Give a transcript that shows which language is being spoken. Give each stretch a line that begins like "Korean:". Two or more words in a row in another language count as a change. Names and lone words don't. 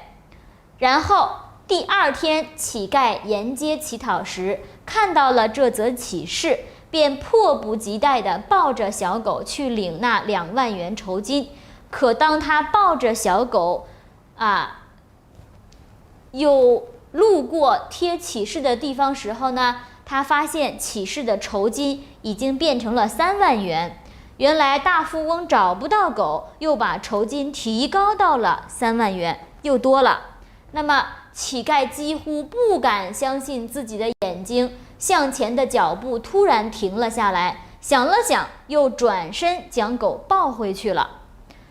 Chinese: 然後第二天，乞丐沿街乞討時，看到了這則啟事，便迫不及待地抱着小狗去領那2萬元酬金。可當他抱着小狗有路過貼啟事的地方時候呢，他發現啟事的酬金已經變成了3萬元。原來大富翁找不到狗，又把酬金提高到了3萬元，又多了。那麼乞丐幾乎不敢相信自己的眼睛，向前的腳步突然停了下來，想了想，又轉身將狗抱回去了。